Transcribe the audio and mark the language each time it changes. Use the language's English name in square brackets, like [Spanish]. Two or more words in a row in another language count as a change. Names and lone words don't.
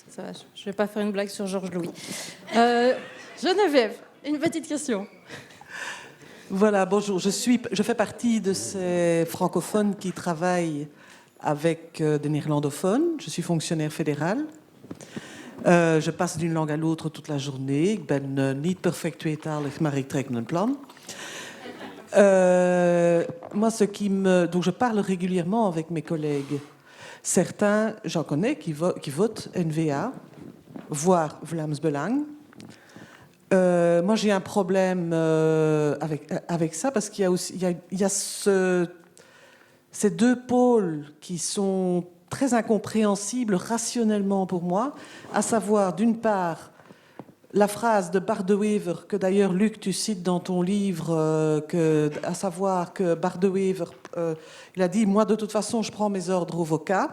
[French] Ça va, je ne vais pas faire une blague sur Georges Louis. Geneviève, une petite question. Voilà, bonjour. Je fais partie de ces francophones qui travaillent avec des néerlandophones. Je suis fonctionnaire fédéral. Je passe d'une langue à l'autre toute la journée. [Dutch] Ik ben niet perfect tweetalig, maar ik trek een plan. [French] Moi, donc je parle régulièrement avec mes collègues. Certains, j'en connais, qui votent NVA, voire Vlaams Belang. Moi, j'ai un problème avec ça parce qu'il y a aussi ces deux pôles qui sont très incompréhensibles rationnellement pour moi, à savoir, d'une part, la phrase de Bart de Wever, que d'ailleurs, Luc, tu cites dans ton livre, à savoir que Bart de Wever, il a dit « Moi, de toute façon, je prends mes ordres au vocat ».